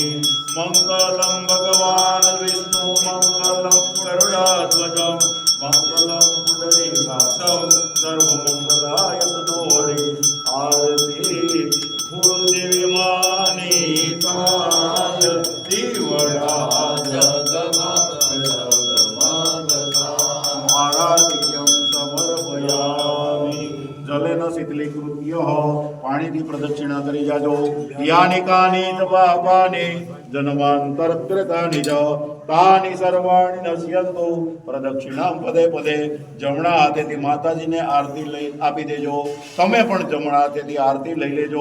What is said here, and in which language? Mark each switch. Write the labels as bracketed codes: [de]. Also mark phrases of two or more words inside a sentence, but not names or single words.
[sa] मंगलम भगवान विष्णु मंगलम गरुडाध्वजं मंगलम पुंडरीकाक्षं सर्वमंगलाय तनोहरि आरती भूदेवी मानिताय दीवड़ा जगमग जगमगताय आराधिक्यं समर्पयामि। जलेन शीतलीकृत्य [gu] पाणीથી પ્રદક્ષિણા કરી જાજો [sa] યાની કાની તપાપાની જન્માંતરકૃતાની જ તાની સર્વાણી નશ્યંતુ પ્રદક્ષિણામ પદે પદે [gu] જમણા હાથેથી માતાજીને આરતી લઈ આપી દેજો તમે પણ જમણા હાથેથી આરતી લઈ લેજો।